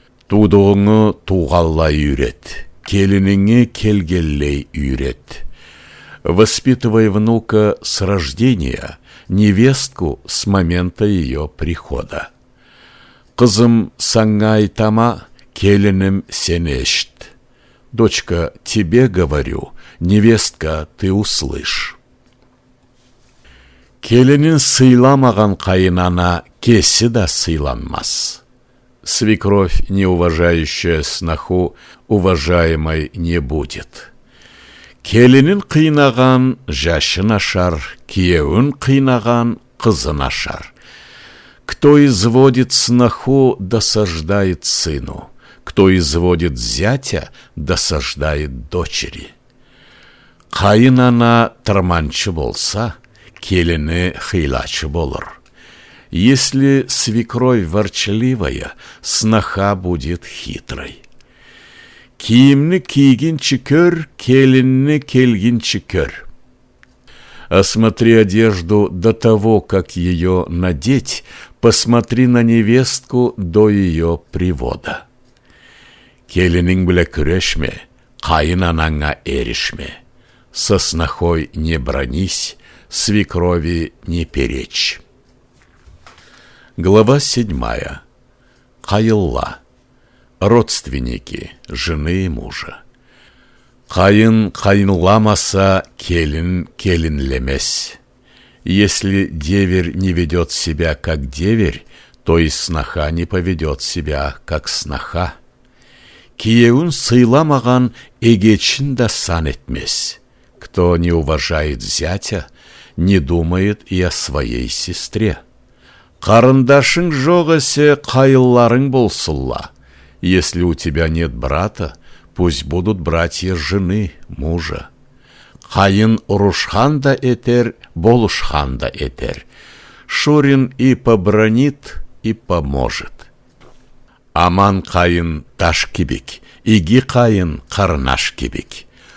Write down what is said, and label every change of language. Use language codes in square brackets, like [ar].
[krc] Тудуңы туғаллай үйрет, келініңе келгеллей үйрет. [ru] Воспитывай внука с рождения, невестку с момента ее прихода. [krc] Қызым саңа айтама, келінім сен ешт. [ru] Дочка, тебе говорю, невестка, ты услышь. [krc] Келінін сыйламаған қайынана кесі да сыйланмас. [ru] Свекровь, не уважающая сноху, уважаемой не будет. [krc] Келінін қинаған жашын ашар, киеуін қинаған қызын ашар. [ru] Кто изводит сноху, досаждает сыну. Кто изводит зятя, досаждает дочери. [krc] Кайынана тырманчы болса, келіні хилачы болыр. [ru] Если свекровь ворчливая, сноха будет хитрой. [krc] Киімні кигінші көр, келінні келгінші көр. [ru] Осмотри одежду до того, как ее надеть, посмотри на невестку до ее привода. [krc] Келінің біле күрешме, кайынанаңа эришме. [ru] Со снохой не бронись, свекрови не перечь. Глава 7. Кайылла. Родственники жены и мужа. [krc] Кайын кайынламаса, келин келинлемес. [ru] Если деверь не ведет себя как деверь, то и сноха не поведет себя как сноха. [krc] Киеун сыйламаган эгечин да сан этмес. [ru] Кто не уважает зятя, не думает и о своей сестре. [krc] Карындашың жоқ есе кайылларың болсылла. [ru] Если у тебя нет брата, пусть будут братья жены, мужа. [krc] Кайын урушхан да этер, болушхан да этер. [ru] Шурин и побронит, и поможет. [krc] Аман кайын таш кибик, иги кайын карнаш кибик.